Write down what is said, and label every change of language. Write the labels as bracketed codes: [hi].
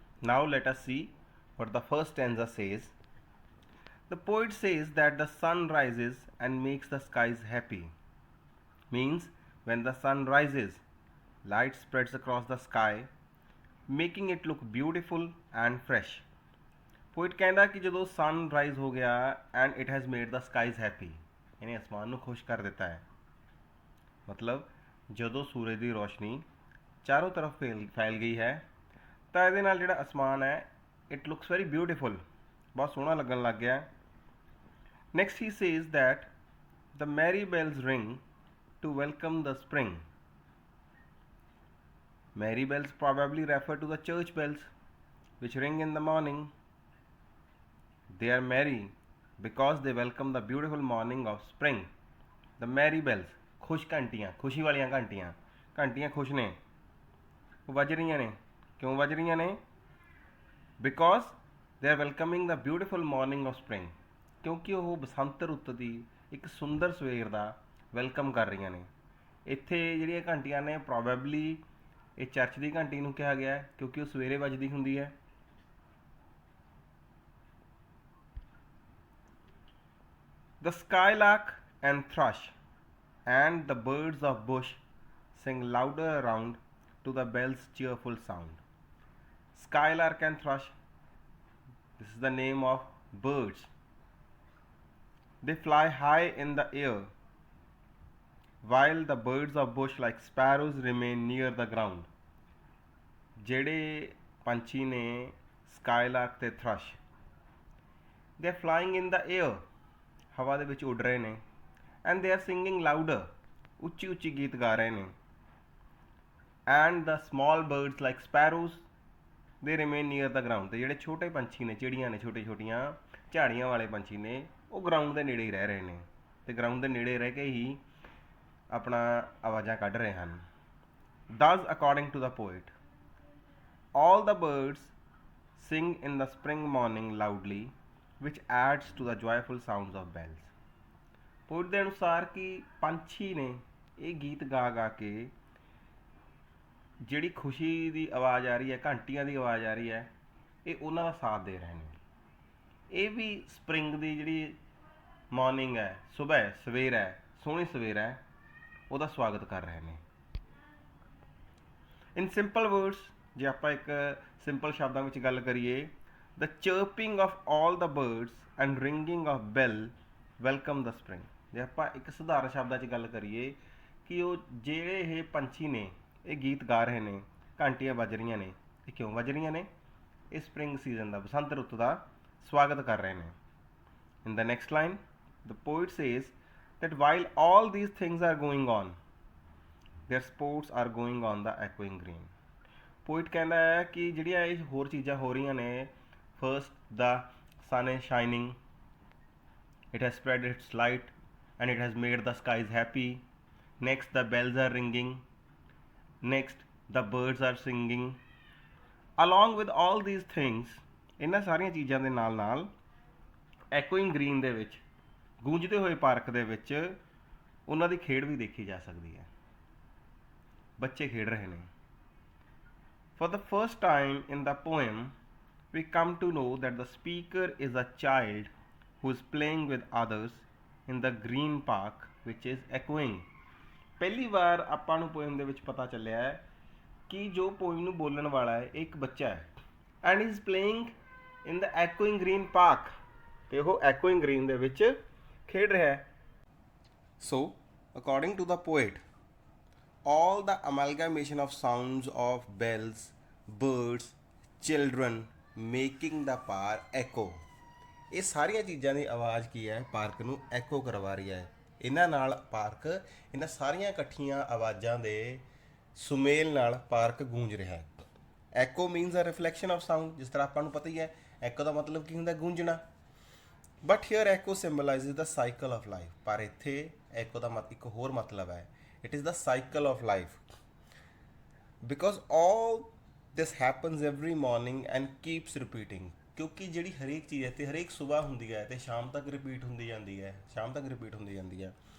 [en] Now let us see what the first stanza says. The poet says that the sun rises and makes the skies happy. Means when the sun rises, light spreads across the sky, making it look beautiful and fresh. [pa] Poet ਕਹਿੰਦਾ ਕਿ ਜਦੋਂ [en] sun rise [pa] ਹੋ ਗਿਆ [en] and it has made the skies happy, [pa] ਯਾਨੀ ਅਸਮਾਨ ਨੂੰ ਖੁਸ਼ ਕਰ ਦਿੱਤਾ ਹੈ. ਮਤਲਬ ਜਦੋਂ ਸੂਰਜ ਦੀ ਰੋਸ਼ਨੀ ਚਾਰੋਂ ਤਰਫ ਫੈਲ ਗਈ ਹੈ ਤਾਂ ਇਹਦੇ ਨਾਲ ਜਿਹੜਾ ਅਸਮਾਨ ਹੈ [en] it looks very beautiful, [pa] ਬਹੁਤ ਸੋਹਣਾ ਲੱਗਣ ਲੱਗ ਗਿਆ. [en] Next he says that the merry bells ring to welcome the spring. Merry bells probably refer to the church bells which ring in the morning. They are merry because they welcome the beautiful morning of spring. The merry bells, [pa] ਖੁਸ਼ ਘੰਟੀਆਂ, ਖੁਸ਼ੀ ਵਾਲੀਆਂ ਘੰਟੀਆਂ, ਘੰਟੀਆਂ ਖੁਸ਼ ਨੇ, ਉਹ ਵੱਜ ਰਹੀਆਂ ਨੇ. ਕਿਉਂ ਵੱਜ ਰਹੀਆਂ ਨੇ? [en] because they are welcoming the beautiful morning of spring, [pa] ਕਿਉਂਕਿ ਉਹ ਬਸੰਤ ਰੁੱਤ ਦੀ ਇੱਕ ਸੁੰਦਰ ਸਵੇਰ ਦਾ ਵੈਲਕਮ ਕਰ ਰਹੀਆਂ ਨੇ. ਇੱਥੇ ਜਿਹੜੀਆਂ ਘੰਟੀਆਂ ਨੇ ਪ੍ਰੋਬੈਬਲੀ ਇਹ ਚਰਚ ਦੀ ਘੰਟੀ ਨੂੰ ਕਿਹਾ ਗਿਆ ਹੈ ਕਿਉਂਕਿ ਉਹ ਸਵੇਰੇ ਵੱਜਦੀ ਹੁੰਦੀ ਹੈ। [en] The skylark and thrush and the birds of bush sing louder around to the bell's cheerful sound. Skylark and thrush, this is the name of birds. They fly high in the air, while the birds of bush like sparrows remain near the ground. [pa] ਜਿਹੜੇ ਪੰਛੀ ਨੇ skylark ਤੇ thrush, [en] they are flying in the air, [pa] ਹਵਾ ਦੇ ਵਿੱਚ ਉੱਡ ਰਹੇ ਨੇ, [en] and they are singing louder, [pa] ਉੱਚੀ ਉੱਚੀ ਗੀਤ ਗਾ ਰਹੇ ਨੇ, [en] and the small birds like sparrows they remain near the ground, [pa] ਤੇ ਜਿਹੜੇ ਛੋਟੇ ਪੰਛੀ ਨੇ, ਚਿੜੀਆਂ ਨੇ, ਛੋਟੇ ਛੋਟੀਆਂ ਝਾੜੀਆਂ ਵਾਲੇ ਪੰਛੀ ਨੇ, ਉਹ ਗਰਾਊਂਡ ਦੇ ਨੇੜੇ ਹੀ ਰਹਿ ਰਹੇ ਨੇ, ਤੇ ਗਰਾਊਂਡ ਦੇ ਨੇੜੇ ਰਹਿ ਕੇ ਹੀ ਆਪਣਾ ਆਵਾਜ਼ਾਂ ਕੱਢ ਰਹੇ ਹਨ। [en] Thus according to the poet, all the birds sing in the spring morning loudly, which adds to the joyful sounds of bells. [pa] Poet ਦੇ ਅਨੁਸਾਰ ਕਿ ਪੰਛੀ ਨੇ ਇਹ ਗੀਤ ਗਾ ਗਾ ਕੇ ਜਿਹੜੀ ਖੁਸ਼ੀ ਦੀ ਆਵਾਜ਼ ਆ ਰਹੀ ਹੈ, ਘੰਟੀਆਂ ਦੀ ਆਵਾਜ਼ ਆ ਰਹੀ ਹੈ, ਇਹ ਉਹਨਾਂ ਦਾ ਸਾਥ ਦੇ ਰਹੇ ਨੇ। ਇਹ ਵੀ ਸਪਰਿੰਗ ਦੀ ਜਿਹੜੀ ਮਾਰਨਿੰਗ ਹੈ, ਸੁਬਹ ਸਵੇਰ ਹੈ, ਸੋਹਣੀ ਸਵੇਰ ਹੈ, ਉਹਦਾ ਸਵਾਗਤ ਕਰ ਰਹੇ ਨੇ। [en] in simple words, [pa] ਜੇ ਆਪਾਂ ਇੱਕ ਸਿੰਪਲ ਸ਼ਬਦਾਂ ਵਿੱਚ ਗੱਲ ਕਰੀਏ, [en] the chirping of all the birds and ringing of bell welcome the spring। [pa] ਜੇ ਆਪਾਂ ਇੱਕ ਸਧਾਰਨ ਸ਼ਬਦਾਂ 'ਚ ਗੱਲ ਕਰੀਏ ਕਿ ਉਹ ਜਿਹੜੇ ਇਹ ਪੰਛੀ ਨੇ ਇਹ ਗੀਤ ਗਾ ਰਹੇ ਨੇ, ਘੰਟੀਆਂ ਵੱਜ ਰਹੀਆਂ ਨੇ, ਇਹ ਕਿਉਂ ਵੱਜ ਰਹੀਆਂ ਨੇ? ਇਹ ਸਪਰਿੰਗ ਸੀਜ਼ਨ ਦਾ, ਬਸੰਤ ਰੁੱਤ ਦਾ ਸਵਾਗਤ ਕਰ ਰਹੇ ਨੇ। [en] In the next line, the poet says that while all these things are going on, their sports are going on the echoing green। [pa] Poet ਕਹਿੰਦਾ ਹੈ ਕਿ ਜਿਹੜੀਆਂ ਇਹ ਹੋਰ ਚੀਜ਼ਾਂ ਹੋ ਰਹੀਆਂ ਨੇ, [en] first the sun is shining, it has spread its light and it has made the skies happy, next the bells are ringing, next the birds are singing, along with all these things, [pa] ਇਹਨਾਂ ਸਾਰੀਆਂ ਚੀਜ਼ਾਂ ਦੇ ਨਾਲ ਨਾਲ echoing green ਦੇ ਵਿੱਚ, ਗੂੰਜਦੇ ਹੋਏ park ਦੇ ਵਿੱਚ ਉਹਨਾਂ ਦੀ ਖੇਡ ਵੀ ਦੇਖੀ ਜਾ ਸਕਦੀ ਹੈ। ਬੱਚੇ ਖੇਡ ਰਹੇ ਨੇ। [en] For the first time in the poem, we come to know that the speaker is a child who is playing with others in the green park which is echoing। [pa] ਪਹਿਲੀ ਵਾਰ ਆਪਾਂ ਨੂੰ ਪੋਇਮ ਦੇ ਵਿੱਚ ਪਤਾ ਚੱਲਿਆ ਹੈ ਕਿ ਜੋ ਪੋਇਮ ਨੂੰ ਬੋਲਣ ਵਾਲਾ ਹੈ ਇੱਕ ਬੱਚਾ ਹੈ, [en] and is playing in the echoing green park, [pa] ਤੇ ਉਹ echoing green ਦੇ ਵਿੱਚ ਖੇਡ ਰਿਹਾ ਹੈ। [en] So according to the poet, all the amalgamation of sounds of bells, birds, children making the park echo, [pa] ਇਹ ਸਾਰੀਆਂ ਚੀਜ਼ਾਂ ਦੀ ਆਵਾਜ਼ ਕੀ ਹੈ, ਪਾਰਕ ਨੂੰ ਐਕੋ ਕਰਵਾ ਰਹੀ ਹੈ। ਇਹਨਾਂ ਨਾਲ ਪਾਰਕ, ਇਹਨਾਂ ਸਾਰੀਆਂ ਇਕੱਠੀਆਂ ਆਵਾਜ਼ਾਂ ਦੇ ਸੁਮੇਲ ਨਾਲ ਪਾਰਕ ਗੂੰਜ ਰਿਹਾ ਹੈ। [en] echo means a reflection of sound, [pa] ਜਿਸ ਤਰ੍ਹਾਂ ਆਪਾਂ ਨੂੰ ਪਤਾ ਹੀ ਹੈ ਐਕੋ ਦਾ ਮਤਲਬ ਕੀ ਹੁੰਦਾ, ਗੂੰਜਣਾ। [en] but here echo symbolises the cycle of life, [pa] ਪਰ ਇੱਥੇ ਐਕੋ ਦਾ ਇੱਕ ਹੋਰ ਮਤਲਬ ਹੈ, [en] it is the cycle of life, because all this happens every morning and keeps repeating, [pa] ਕਿਉਂਕਿ ਜਿਹੜੀ ਹਰੇਕ ਚੀਜ਼ ਹੈ ਤੇ ਹਰੇਕ ਸਵੇਰ ਹੁੰਦੀ ਹੈ ਤੇ ਸ਼ਾਮ ਤੱਕ ਰਿਪੀਟ ਹੁੰਦੀ ਜਾਂਦੀ ਹੈ, ਸ਼ਾਮ ਤੱਕ ਰਿਪੀਟ ਹੁੰਦੀ ਜਾਂਦੀ ਹੈ।